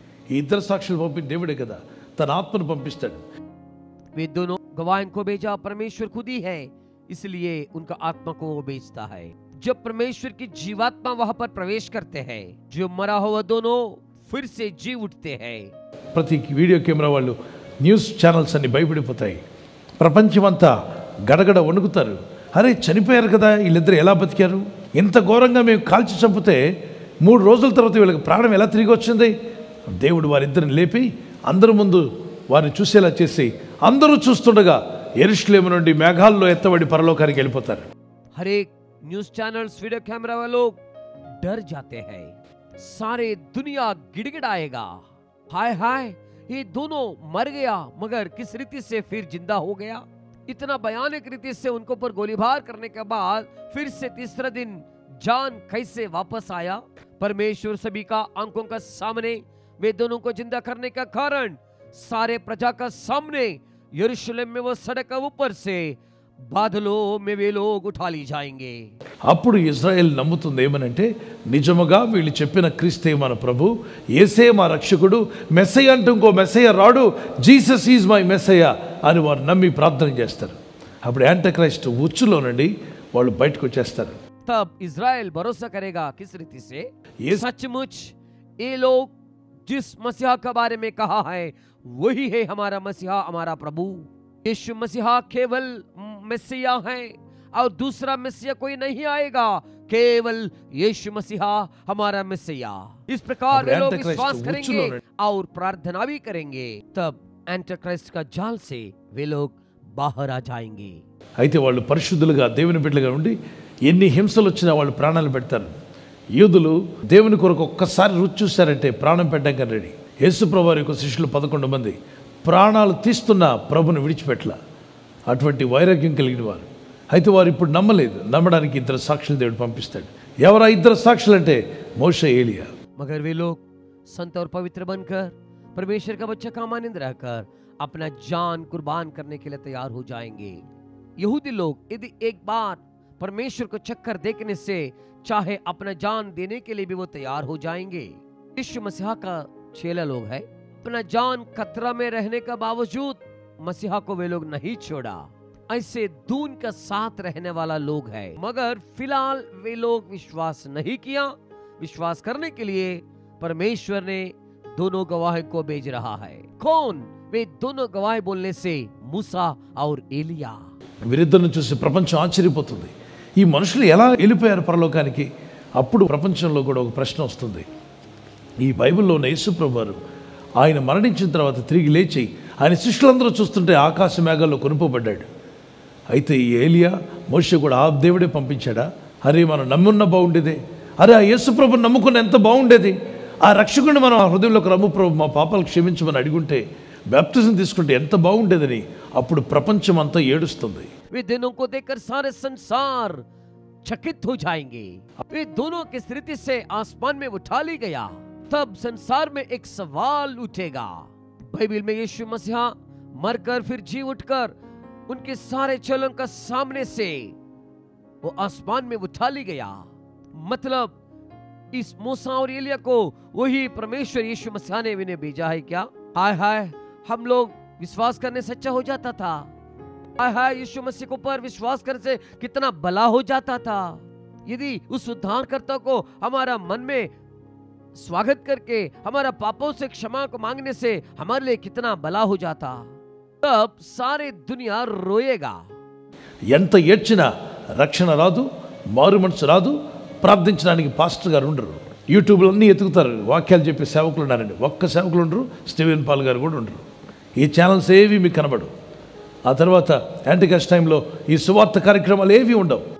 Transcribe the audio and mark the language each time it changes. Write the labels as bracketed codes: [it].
[te] ఈ ఇద్దరు సాక్షులు పంపిన దేవుడే కదా, తన ఆత్మను పంపిస్తాడు. [hi] वे दोनों गवाहों को भेजा परमेश्वर खुद ही है, इसलिए उनका आत्मा को वो भेजता है। जब परमेश्वर की जीवात्मा वहां पर प्रवेश करते हैं, जो मरा हुआ दोनों फिर से जी उठते हैं। [te] ప్రతి వీడియో కెమెరా వాళ్ళు న్యూస్ ఛానల్స్ అన్ని భయపడిపోతాయి. ప్రపంచమంతా గడగడ వణుకుతారు. అరే చనిపోయారు కదా, వీళ్ళిద్దరు ఎలా బతికారు, ఇంత ఘోరంగా మేము కాల్చి చంపితే 3 రోజుల తర్వాత వీళ్ళకి ప్రాణం ఎలా తిరిగి వచ్చింది. దేవుడు వారిద్దరిని లేపి అందరి ముందు వారిని చూసేలా చేసి అందరూ చూస్తుండగా యెరూషలేము నుండి మేఘాల్లో ఎత్తబడి పరలోకానికి వెళ్ళిపోతారు. [hi] हर एक न्यूज चैनल्स वीडियो कैमरा वाले लोग डर जाते हैं, सारे दुनिया गिड़गिड़ाएगा, हाय हाय ये दोनों मर गया मगर किस रीति से फिर जिंदा हो गया। इतना भयानक रीति से उनको पर गोलीबार करने के बाद फिर से 3रा दिन जान कैसे वापस आया। परमेश्वर सभी का आंखों का सामने वे दोनों को जिंदा करने का कारण सारे प्रजा का सामने यरूशलेम में वो सड़क के ऊपर से बादलों में वे लोग उठा ली जाएंगे। [te] అప్పుడు ఇజ్రాయెల్ నమ్ముతుంది ఏమనంటే నిజముగా వీళ్ళు చెప్పిన క్రీస్తే మన ప్రభు, యేసే మా రక్షకుడు, మెస్సయ్య అంటూ ఇంకో మెస్సయ్య రాడు, [en] Jesus is my messiah [te] అని వారు నమ్మి ప్రార్థన చేస్తారు. అప్పుడు యాంటిక్రైస్ట్ ఉచ్చులో నుండి వాళ్ళు బయటకు వచ్చేస్తారు. [hi] तब इज़राइल भरोसा करेगा किस रीति से? ये सचमुच ये लोग जिस मसीहा के बारे में कहा है वही है हमारा मसीहा, हमारा प्रभु। यीशु मसीहा केवल मसीहा है और दूसरा मसीहा कोई नहीं आएगा, केवल यीशु मसीहा हमारा मसीहा। इस प्रकार वे लोग विश्वास करेंगे और प्रार्थना भी करेंगे। तब एंटिक्राइस्ट का जाल से वे लोग बाहर आ जाएंगे। [te] అయితే వాళ్ళు పరిశుద్ధులుగా దేవుని బిడ్డలుగా ఉండి ఎన్ని హింసలు వచ్చినా వాళ్ళు ప్రాణాలు పెడతారు. యూదులు దేవుని కొరకు ఒక్కసారి రుచి చూశారంటే ప్రాణం పెట్టడానికి రెడీ. యేసుప్రభు వారి యొక్క శిష్యులు 11 మంది ప్రాణాలు తీస్తున్న ప్రభుని విడిచిపెట్టలా. అటువంటి వైరాగ్యం కలిగిన వారు. అయితే వారు ఇప్పుడు నమ్మలేదు. నమ్మడానికి 2 సాక్షులు దేవుడు పంపిస్తాడు. ఎవరా 2 సాక్షులు అంటే మోషే, ఏలియా. [hi] मगर वे लोग संत और पवित्र बनकर परमेश्वर का बच्चा का मानंद रहकर अपना जान कुर्बान करने के लिए तैयार हो जाएंगे। यहूदी लोग यदि एक बार परमेश्वर को चक्कर देखने से चाहे अपना जान देने के लिए भी वो तैयार हो जाएंगे। यीशु मसीहा का चेला लोग है, अपना जान खतरा में रहने का बावजूद मसीहा को वे लोग नहीं छोड़ा। ऐसे दून का साथ रहने वाला लोग है, मगर फिलहाल वे लोग विश्वास नहीं किया। विश्वास करने के लिए परमेश्वर ने दोनों गवाह को भेज रहा है। कौन? वे दोनों गवाह बोलने से मूसा और एलिया। [te] వీరిద్దరిని చూసి ప్రపంచం ఆశ్చర్యపోతుంది. ఈ మనుషులు ఎలా వెళ్ళిపోయారు పరలోకానికి? అప్పుడు ప్రపంచంలో కూడా ఒక ప్రశ్న వస్తుంది. ఈ బైబిల్లో ఉన్న యేసుప్రభు వారు ఆయన మరణించిన తర్వాత తిరిగి లేచి ఆయన శిష్యులందరూ చూస్తుంటే ఆకాశ మేఘాల్లో కొనుపబడ్డాడు. అయితే ఈ ఏలియా, మోషే కూడా ఆ దేవుడే పంపించాడా? అరే మనం నమ్మున్న బాగుండేదే, అరే ఆ యేసుప్రభుని నమ్ముకున్న ఎంత బాగుండేది, ఆ రక్షకుడిని మనం ఆ హృదయంలోకి రమ్ము ప్రభు మా పాపాలు క్షమించమని అడుగుంటే, బ్యాప్టిజం తీసుకుంటే ఎంత బాగుండేదని అప్పుడు ప్రపంచం అంతా ఏడుస్తుంది. [hi] वे दोनों को देखकर सारे संसार चकित हो जाएंगे। वे दोनों की स्थिति से आसमान में उठा ली गया। तब संसार में एक सवाल उठेगा। बाइबल में यीशु मसीहा मरकर फिर जी उठकर उनके सारे चेलों का सामने से वो आसमान में उठा ली गया। मतलब इस मूसा और एलिया को वही परमेश्वर यीशु मसीहा ने इन्हें भेजा है क्या? हाय हाय, हम लोग विश्वास करने सच्चा हो जाता था। हाय हाय, यीशु मसीह के ऊपर विश्वास करने से कितना भला हो जाता था। यदि उस उद्धारकर्ता को हमारा मन में स्वागत करके हमारा पापों से क्षमा को मांगने से हमारे लिए कितना भला हो जाता। तब सारी दुनिया रोएगा। [te] ఎంత ఏడ్చినా రక్షణ రాదు, మారు మనసు రాదు, ప్రార్థించడానికి పాస్టర్ గారు ఉండరు. యూట్యూబ్లో అన్నీ ఎతుకుతారు, వాక్యాలు చెప్పే సేవకులు ఉన్నారండి. ఒక్క సేవకులు ఉండరు, స్టీవెన్ పాల్ గారు కూడా ఉండరు. ఈ ఛానల్స్ ఏవి మీకు కనబడు. ఆ తర్వాత యాంటిక్రైస్ట్ టైంలో ఈ సువార్త కార్యక్రమాలు ఏవి ఉండవు.